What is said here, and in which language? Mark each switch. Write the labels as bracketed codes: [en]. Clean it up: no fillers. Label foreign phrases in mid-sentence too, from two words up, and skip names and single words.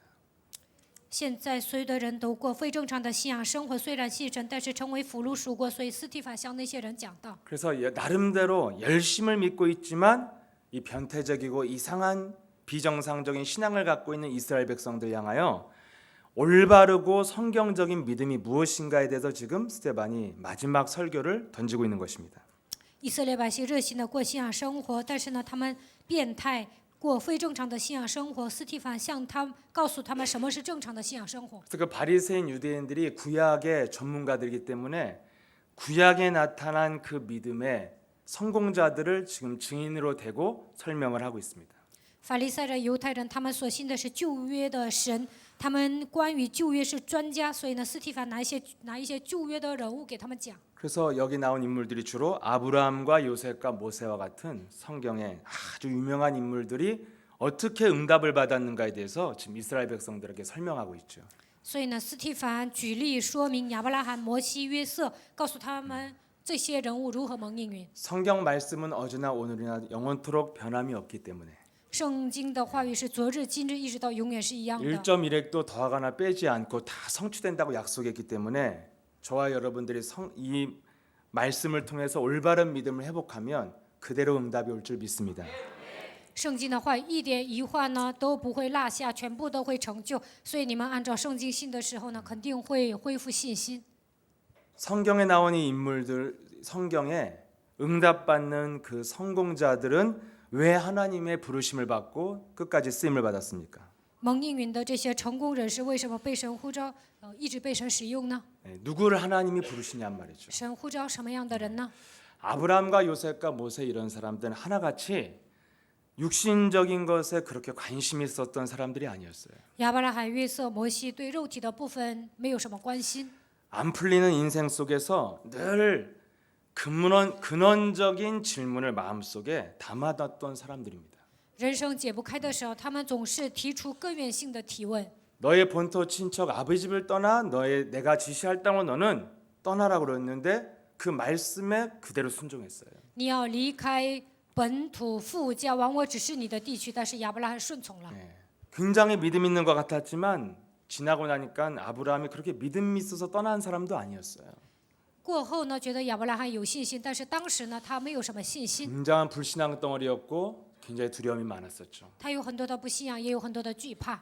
[zh] 现在所有的人都过非正常的信仰生活，虽然信神，但是成为俘虏属国。所以斯提凡向那些人讲道。 [ko] 그래서 나름대로 열심을 믿고 있지만 이 변태적이고 이상한 비정상적인 신앙을 갖고 있는 이스라엘 백성들 향하여 올바르고 성경적인 믿음이 무엇인가에 대해서 지금 스테반이 마지막 설교를 던지고 있는 것입니다. [zh] 以色列百姓热心的过信仰生活，但是呢，他们变态过非正常的信仰生活。斯提凡告诉他们什么是正常的信仰生活。 [ko] 그래서 그 바리새인 유대인들이 구약의 전문가들이기 때문에 구약에 나타난 그 믿음의 성공자들을 지금 증인으로 대고 설명을 하고 있습니다. [zh] 法利赛人、犹太人，他们所信的是旧约的神，他们关于旧约是专家，所以呢，斯提凡拿一些旧约的人物给他们讲。 [ko] 그래서 여기 나온 인물들이 주로 아브라함과 요셉과 모세와 같은 성경의 아주 유명한 인물들이 어떻게 응답을 받았는가에 대해서 지금 이스라엘 백성들에게 설명하고 있죠. [zh] 所以呢，斯提凡举例说明亚伯拉罕、摩西、约瑟，告诉他们这些人物如何蒙应允。 [ko] 성경 말씀은 어제나 오늘이나 영원토록 변함이 없기 때문에 [zh] 圣经的话语是昨日、今日一直到永远是一样的。 [ko] 1.1획도 더하거나 빼지 않고 다 성취된다고 약속했기 때문에 저와 여러분들이 이 말씀을 통해서 올바른 믿음을 회복하면 그대로 응답이 올 줄 믿습니다. [zh] 圣经的话语一点一画呢都不会落下，全部都会成就。所以你们按照圣经信的时候呢，肯定会恢复信心。 [ko] 성경에 나온 이 인물들, 성경에 응답받는 그 성공자들은 왜 하나님의 부르심을 받고 끝까지 쓰임을 받았습니까? [zh] 蒙应允的这些成功人士为什么被神呼召，一直被神使用呢？ [ko] 누구를 하나님이 부르시냔 말이죠. [zh] 神呼召什么样的人呢？ [ko] 아브라함과 요셉과 모세 이런 사람들은 하나같이 육신적인 것에 그렇게 관심이 있었던 사람들이 아니었어요. [zh] 亚伯拉罕、约瑟、摩西对肉体的部分没有什么关心。 [ko] 안 풀리는 인생 속에서 늘 근원적인 질문을 마음속에 담아뒀던 사람들입니다. [zh] 人生解不开的时候，他们总是提出根源性的提问。 [ko] 너의 본토 친척 아버지 집을 떠나 내가 지시할 땅으로 너는 떠나라고 그랬는데 그 말씀에 그대로 순종했어요. [zh] 你要离开本土父家，往我指示你的地区。但是亚伯拉罕顺从了。 [ko] 굉장히 믿음 있는 것 같았지만 지나고 나니까 아브라함이 그렇게 믿음이 있어서 떠난 사람도 아니었어요. [zh] 过后呢，觉得亚伯拉罕有信心，但是当时呢，他没有什么信心， [ko] 굉장한 불신앙 덩어리였고 굉장히 두려움이 많았었죠. [zh] 他有很多的不信仰，也有很多的惧怕。